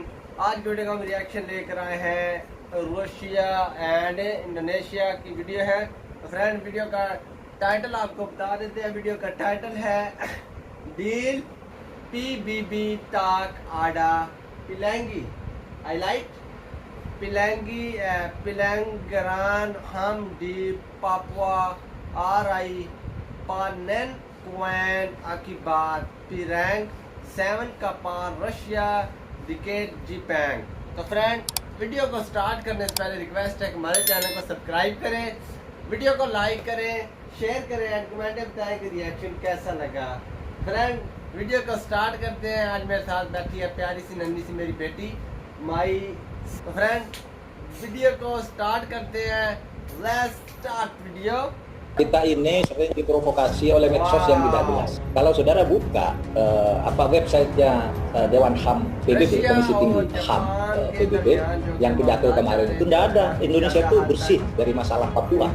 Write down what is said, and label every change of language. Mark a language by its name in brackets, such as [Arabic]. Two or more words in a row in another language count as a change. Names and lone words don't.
[Hindi] आज की वीडियो का हम रिएक्शन लेकर आए हैं रूसिया एंड इंडोनेशिया की वीडियो है। तो फ्रेंड, वीडियो का टाइटल आपको बता देते हैं। वीडियो का टाइटल है डील PBB टाक आडा पिलंगी आई लाइक [Indonesian] Pelanggaran HAM di Papua RI panen kuen akibat perang 7 kapal Rusia diket Jepang। [Hindi] तो फ्रेंड, वीडियो को स्टार्ट करने से पहले रिक्वेस्ट है कि हमारे चैनल को सब्सक्राइब करें, वीडियो को लाइक करें, शेयर करें एंड कमेंट में बताएं कि रिएक्शन कैसा लगा। फ्रेंड, वीडियो को स्टार्ट करते हैं। आज मेरे साथ बैठी है प्यारी सी नन्ही सी मेरी बेटी माई। तो फ्रेंड, वीडियो को स्टार्ट करते हैं। [English] Let's start video। [Indonesian] Kita ini sering diprovokasi oleh medsos yang tidak jelas. Kalau saudara buka websitenya Dewan HAM PBB, Komisi Tinggi HAM PBB, yang pidato kemarin itu tidak ada Indonesia itu bersih dari masalah Papua.